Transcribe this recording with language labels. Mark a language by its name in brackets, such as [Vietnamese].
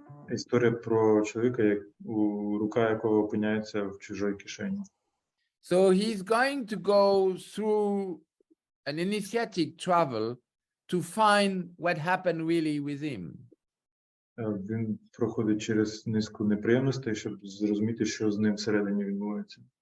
[Ukrainian] Історія про чоловіка, рука якого опиняється в чужій кишені. [English] So he's going to go through an initiatic travel to find what happened really with him. [Ukrainian] Він проходить через низку неприємностей, щоб зрозуміти, що з ним всередині відбувається.